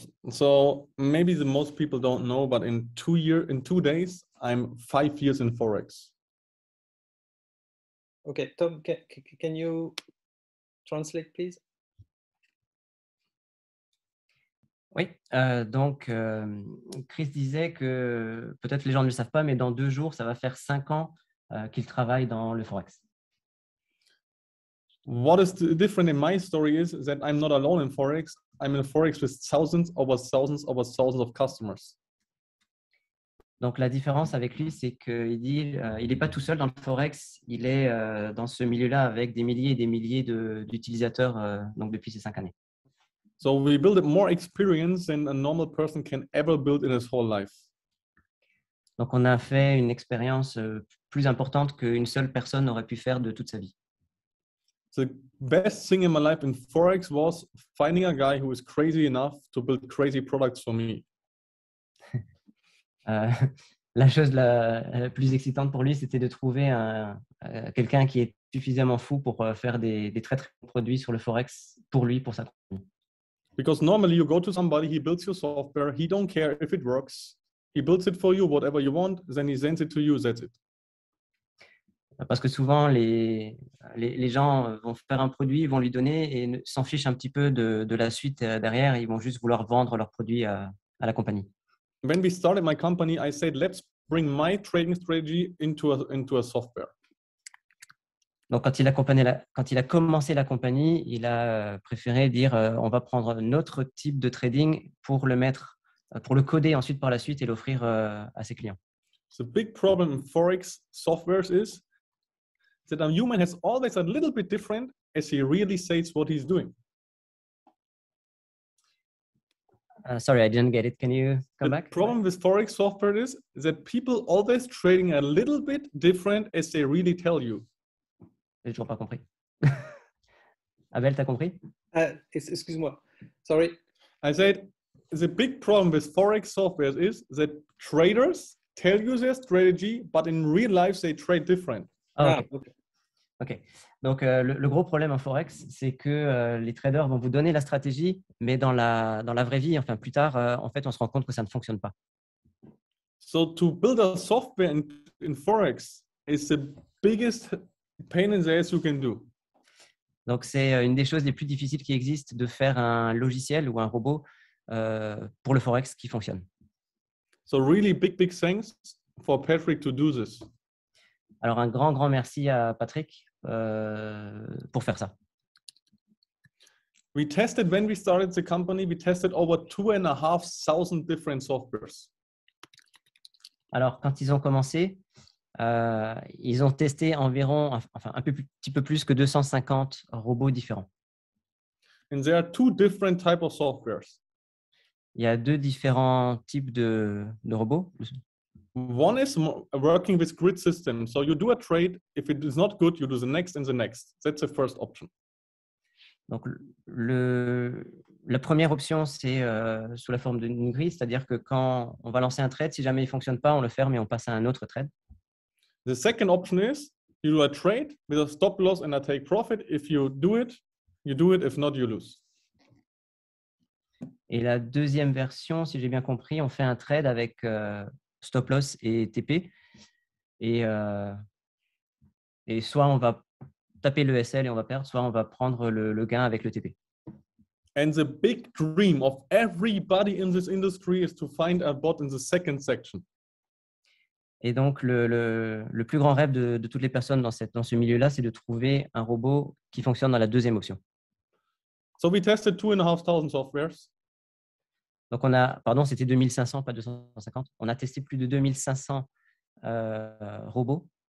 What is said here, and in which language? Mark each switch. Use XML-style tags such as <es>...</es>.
<en>So maybe the most people don't know, but in 2 days, I'm 5 years in Forex. Okay, Tom, can you translate, please?</en> <fr>Oui, donc Chris disait que peut-être les gens ne le savent pas, mais dans 2 jours, ça va faire 5 ans qu'il travaille dans le Forex.</fr> <en>What is different in my story is that I'm not alone in Forex. I'm in Forex with thousands over thousands of customers.</en> <fr>Donc, la différence avec lui, c'est qu'il dit il n'est pas tout seul dans le Forex, il est dans ce milieu-là avec des milliers et des milliers d'utilisateurs donc depuis ces 5 années.</fr> <en>So we build more experience than a normal person can ever build in his whole life.</en> <fr>Donc, on a fait une expérience plus importante qu'une seule personne n'aurait pu faire de toute sa vie.</fr> <en>The best thing in my life in Forex was finding a guy who is crazy enough to build crazy products for me.</en> <fr>La chose la plus excitante pour lui, c'était de trouver quelqu'un qui est suffisamment fou pour faire des très, très bons produits sur le Forex pour lui, pour sa compagnie.</fr> <en>Because normally you go to somebody, he builds your software, he don't care if it works. He builds it for you, whatever you want, then he sends it to you, that's it.</en> <fr>Parce que souvent, les gens vont faire un produit, ils vont lui donner et s'en fichent un petit peu de la suite derrière. Ils vont juste vouloir vendre leur produit à la compagnie.</fr> <en>When we started my company, I said, let's bring my trading strategy into a software.</en> <fr>Donc, quand il a commencé la compagnie, il a préféré dire on va prendre notre type de trading pour le coder ensuite par la suite et l'offrir à ses clients.</fr> <en>The big problem in Forex softwares is that a human has always a little bit different as he really says what he's doing. Sorry, I didn't get it. Can you come back? The problem with Forex software is that people always trading a little bit different as they really tell you.</en> <fr>J'ai toujours pas compris. Abel, t'as compris? Excuse-moi.</fr> <en>Sorry. I said the big problem with Forex software is that traders tell you their strategy, but in real life they trade different. Ok.</en> <fr>Donc, le gros problème en Forex, c'est que les traders vont vous donner la stratégie, mais dans la vraie vie, enfin plus tard, en fait, on se rend compte que ça ne fonctionne pas.</fr> <en>So to build a software in Forex is the biggest pain in the ass you can do.</en> <fr>Donc, c'est une des choses les plus difficiles qui existent de faire un logiciel ou un robot pour le Forex qui fonctionne.</fr> <en>So really big thanks for Patrick to do this.</en> <fr>Alors, un grand merci à Patrick pour faire ça.</fr> <en>We tested when we started the company, we tested over 2,500 different softwares.</en> <fr>Alors, quand ils ont commencé, ils ont testé environ, enfin un petit peu plus que 250 robots différents.</fr> <en>And there are two different types of softwares.</en> <fr>Il y a 2 différents types de robots.</fr> <en>One is working with grid system. So you do a trade. If it is not good, you do the next and the next. That's the first option.</en> <fr>Donc, la première option, c'est sous la forme d'une grille, c'est-à-dire que quand on va lancer un trade, si jamais il ne fonctionne pas, on le ferme et on passe à un autre trade.</fr> <en>The second option is you do a trade with a stop loss and a take profit. If you do it, you do it. If not, you lose.</en> <fr>Et la deuxième version, si j'ai bien compris, on fait un trade avec stop loss et TP. Et soit on va taper le SL et on va perdre, soit on va prendre le gain avec le TP.</fr> <en>And the big dream of everybody in this industry is to find a bot in the second section.</en> <fr>Et donc, le plus grand rêve de toutes les personnes dans ce milieu-là, c'est de trouver un robot qui fonctionne dans la deuxième option.</fr> <en>So we tested 2,500 softwares.</en> <fr>Donc, c'était 2500, pas 250. On a testé plus de 2500 robots.</fr>